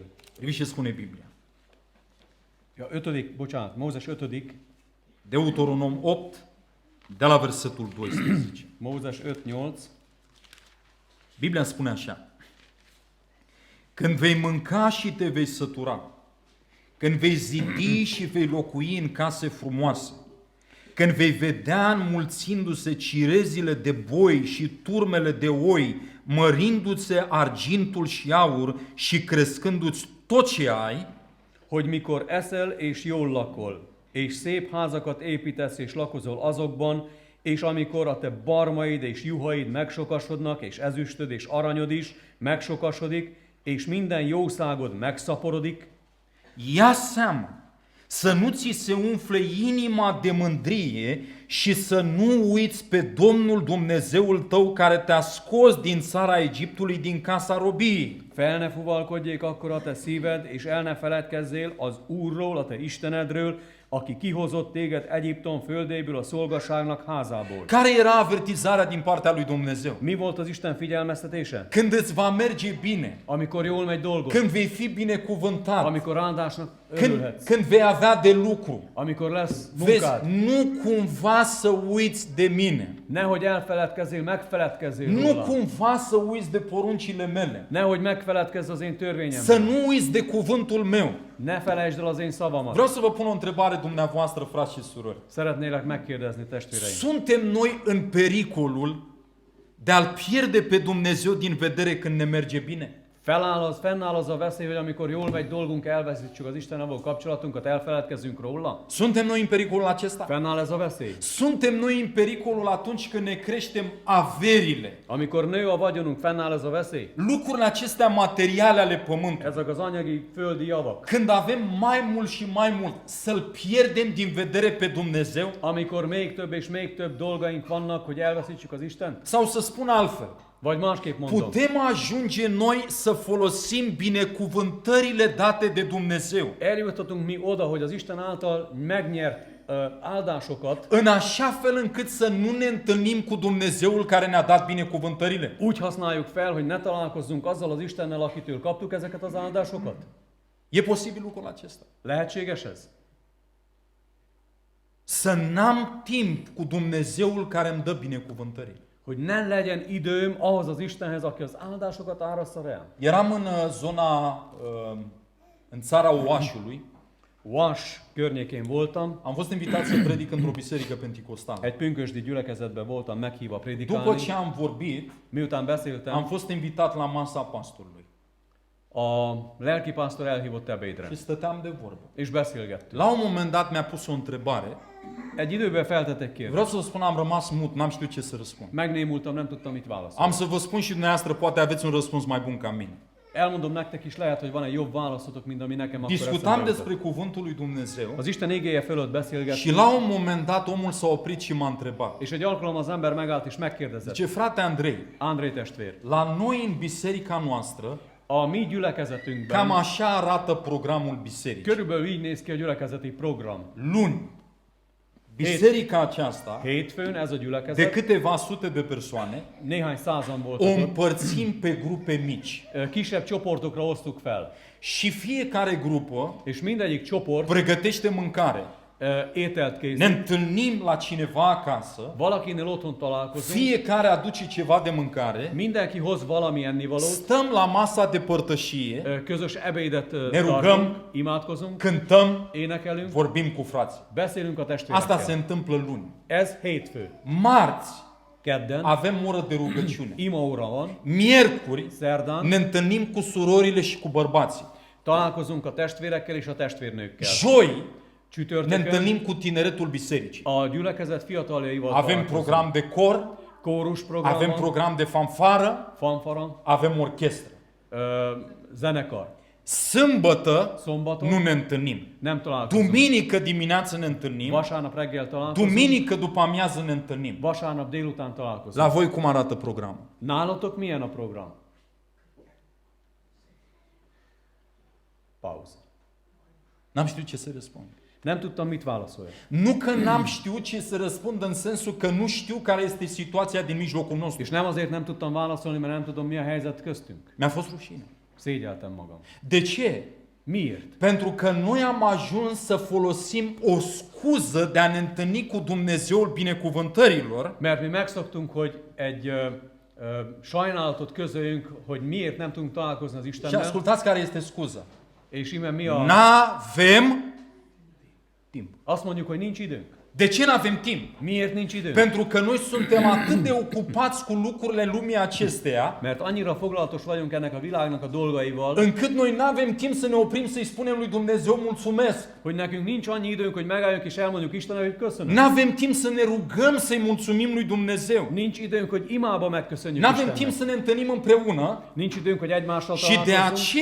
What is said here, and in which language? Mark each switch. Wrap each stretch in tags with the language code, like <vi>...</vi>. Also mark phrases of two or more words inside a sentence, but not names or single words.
<ro>Uite ce spune Biblia.</ro> <hu>Ja, 5. bocsánat, Mózes 5.</hu> <ro>Deuteronom 8, de la versetul 12.</ro> <hu>Mózes 5.8.</hu> <ro>Biblia spune așa: când vei mânca și te vei sătura, când vei zidi și vei locui în case frumoase, când vei vedea înmulțindu-se cirezile de boi și turmele de oi, mărindu-se argintul și aur și crescându-ți tot ce ai,</ro> <hu>hogy mikor eszel és jól lakol, és szép házakat építesz és lakozol azokban, és amikor a te barmaid és juhaid megsokasodnak, és ezüstöd és aranyod is megsokasodik, és minden jószágod megszaporodik,</hu> <ro>ia seama să nu ți se umfle inima de mândrie și să nu uiți pe Domnul Dumnezeul tău care te-a scos din țara Egiptului, din casa robiei.</ro> <hu>fel ne fuvalkodjék akkor a te szíved, és el ne feledkezzél az Úrról, a te Istenedről, aki kihozott téged Egyiptom földéből, a szolgaságnak házából.</hu> <ro>Care era avertizarea din partea lui Dumnezeu?</ro> <hu>Mi volt az Isten figyelmeztetése?</hu> <ro>Când îți va merge bine,</ro> <hu>Amikor jól megy dolgod,</hu> <ro>când vei fi binecuvântat,</ro> <hu>amikor áldásnak</hu> <ro>când,</ro> <hu>örülhetsz,</hu> <ro>când vei avea de lucru,</ro> <hu>amikor lesz</hu> <ro>vezi,</ro> <hu>munkád,</hu> <ro>nu cumva să uiți de mine,</ro> <hu>nehogy elfeledkezzél, megfeledkezzél</hu> <ro>nu</ro> <hu>róla.</hu> <ro>cumva să uiți de poruncile mele,</ro> <hu>Nehogy megfeledkezz az én</hu> <ro>să</ro> <hu>törvényemről.</hu> <ro>nu uiți de cuvântul meu.</ro> <hu>Ne felejtsd el az én szavamat.</hu> <ro>Vreau să vă pun o întrebare dumneavoastră, frați și surori.</ro> <hu>Szeretnélek megkérdezni, testvéreim.</hu> <ro>Suntem noi în pericolul de a-L pierde pe Dumnezeu din vedere când ne merge bine?</ro> <hu>Fennáll az a veszély, hogy amikor jól megy dolgunk, elveszítsük az Istennel való kapcsolatunkat, elfeledkezzünk róla?</hu> <ro>Suntem noi în pericolul acesta?</ro> <hu>Fennáll ez a veszély?</hu> <ro>Suntem noi în pericolul atunci când ne creștem averile,</ro> <hu>Amikor nő a vagyonunk, fennáll ez a veszély?</hu> <ro>lucrurile acestea materiale ale pământului.</ro> <hu>Ezek az anyagi, földi javak.</hu> <ro>Când avem mai mult și mai mult, să-L pierdem din vedere pe Dumnezeu?</ro> <hu>Amikor még több és még több dolgaink vannak, hogy elveszítsük az Istent?</hu> <ro>Sau să spun altfel,</ro> <hu>Vagy másképp mondom.</hu> <ro>putem ajunge noi să folosim binecuvântările date de Dumnezeu</ro> <hu>Eljuthatunk mi oda, hogy az Isten által megnyert áldásokat</hu> <ro>în așa fel încât să nu ne întâlnim cu Dumnezeul care ne-a dat binecuvântările?</ro> <hu>úgy használjuk fel, hogy ne találkozzunk azzal az Istennel, akitől kaptuk ezeket az áldásokat?</hu> <ro>E posibil lucrul acesta?</ro> <hu>Lehetséges ez?</hu> <ro>Să n-am timp cu Dumnezeul care îmi dă binecuvântările.</ro> <hu>Hogy ne legyen időm ahhoz az Istenhez, aki az áldásokat árassza rám.</hu> <ro>Eram în zona, în țara Oașului.</ro> <hu>Vas környékén voltam,</hu> <ro>Am fost invitat să predic într-o biserică penticostală.</ro> <hu>egy pünkösdi gyülekezetben voltam meghívva</hu> <ro>După</ro> <hu>prédikálni.</hu> <ro>ce am vorbit,</ro> <hu>Miután beszéltem,</hu> <ro>am fost invitat la masa pastorului</ro> <hu>a lelkipásztor elhívott ebédre,</hu> <ro>și stăteam de vorbă.</ro> <hu>és beszélgettünk.</hu> <ro>La un moment dat mi-a pus o întrebare.</ro> <hu>Egy időben feltettek</hu> <ro>Vreau</ro> <hu>kérdést.</hu> <ro>să vă spun, am rămas mut, n-am știut ce să răspund.</ro> <hu>Megnémultam, nem tudtam mit</hu> <ro>Am</ro> <hu>válaszolni.</hu> <ro>să vă spun și dumneavoastră, poate aveți un răspuns mai bun ca mine.</ro> <hu>Elmondom nektek is, lehet, hogy van egy jobb válaszotok, mint ami nekem akkor</hu> <ro>Discutam</ro> <hu>eszembe</hu> <ro>despre</ro> <hu>jutott.</hu> <ro>cuvântul lui Dumnezeu</ro> <hu>Az Isten igéje fölött</hu> <ro>și</ro> <hu>beszélgettünk,</hu> <ro>la un moment dat omul s-a oprit și m-a întrebat.</ro> <hu>és egy alkalommal az ember megállt és megkérdezett.</hu> <ro>Zice, frate Andrei,</ro> <hu>André testvér,</hu> <ro>la noi în biserica noastră,</ro> <hu>a mi</hu> <ro>cam</ro> <hu>gyülekezetünkben</hu> <ro>așa arată programul bisericii.</ro> <hu>körülbelül így néz ki a gyülekezeti program.</hu> <ro>Luni, biserica aceasta,</ro> <hu>Hétfőn ez a</hu> <ro>de</ro> <hu>gyülekezet,</hu> <ro>câteva sute de persoane,</ro> <hu>néhány százan</hu> <ro>o</ro> <hu>voltak ott,</hu> <ro>împărțim pe grupe mici.</ro> <hu>kisebb csoportokra osztuk fel.</hu> <ro>Și fiecare grupă</ro> <hu>És mindegyik csoport</hu> <ro>pregătește mâncare.</ro> <hu>ételt</hu> <ro>ne</ro> <hu>készít,</hu> <ro>întâlnim la cineva acasă,</ro> <hu>valakinél otthon találkozunk,</hu> <ro>fiecare aduce ceva de mâncare,</ro> <hu>mindenki hoz valami ennivalót,</hu> <ro>stăm la masa de părtășie,</ro> <hu>közös ebédet</hu> <ro>Ne rugăm,</ro> <hu>tartunk, imádkozunk,</hu> <ro>cântăm,</ro> <hu>énekelünk,</hu> <ro>vorbim cu frații.</ro> <hu>beszélünk a</hu> <ro>Asta se</ro> <hu>testvérekkel.</hu> <ro>întâmplă luni.</ro> <hu>Ez hétfő.</hu> <ro>Marți</ro> <hu>Kedden</hu> <ro>avem oră de rugăciune.</ro> <hu>imaóra van,</hu> <ro>Miercuri</ro> <hu>szerdán</hu> <ro>ne întâlnim cu surorile și cu bărbații.</ro> <hu>találkozunk a testvérekkel és a testvérnőkkel.</hu> <ro>Joi ne</ro> <hu>Csütörtökön</hu> <ro>întâlnim cu tineretul bisericii.</ro> <hu>a gyülekezet fiataljaival</hu> <ro>Avem</ro> <hu>találkozunk.</hu> <ro>program de cor,</ro> <hu>Kórusprogram</hu> <ro>avem</ro> <hu>van,</hu> <ro>program de fanfară,</ro> <hu>fanfara,</hu> <ro>avem orchestră.</ro> <hu>zenekar.</hu> <ro>Sâmbătă</ro> <hu>Szombaton</hu> <ro>nu ne întâlnim.</ro> <hu>nem találkozunk.</hu> <ro>Duminică dimineață ne întâlnim.</ro> <hu>Vasárnap reggel találkozunk,</hu> <ro>Duminică după amiază ne întâlnim.</ro> <hu>vasárnap délután találkozunk.</hu> <ro>La voi cum arată programul?</ro> <hu>Nálatok milyen a program?</hu> <ro>Pauză. N-am știut ce să răspund.</ro> <hu>Nem tudtam, mit válaszoljak.</hu> <ro>Nu că n-am știut ce să răspund în sensul că nu știu care este situația din mijlocul nostru.</ro> <hu>És nem azért nem tudtam válaszolni, mert nem tudom, mi a helyzet köztünk.</hu> <ro>Mi-a fost rușine.</ro> <hu>Szégyeltem magam.</hu> <ro>De ce?</ro> <hu>Miért?</hu> <ro>Pentru că noi am ajuns să folosim o scuză de a ne întâlni cu Dumnezeul binecuvântărilor</ro> <hu>Mert mi megszoktunk, hogy egy sajnálatot közöljünk, hogy miért nem tudunk találkozni az</hu> <ro>și</ro> <hu>Istennel,</hu> <ro>ascultați care este scuza.</ro> <hu>és ime mi a...</hu> <ro>N-avem timp.</ro> <hu>Azt mondjuk, hogy nincs időnk.</hu> <ro>De ce n-avem timp?</ro> <hu>Miért nincs időnk?</hu> <ro>Pentru că noi suntem atât de ocupați cu lucrurile lumii acesteia,</ro> <hu>Mert annyira foglalatos vagyunk ennek a világnak a dolgaival,</hu> <ro>încât noi n-avem timp să ne oprim să-i spunem lui Dumnezeu mulțumesc.</ro> <hu>hogy nekünk nincs annyi időnk, hogy megálljunk és elmondjuk Istennek, hogy köszönöm.</hu> <ro>N-avem timp să ne rugăm să-i mulțumim lui Dumnezeu.</ro> <hu>Nincs időnk, hogy imába megköszönjük</hu> <ro>N-avem timp</ro> <hu>Istennek.</hu> <ro>să ne întâlnim împreună</ro> <hu>Nincs időnk, hogy egymással</hu> <ro>și de</ro> <hu>találkozzunk.</hu>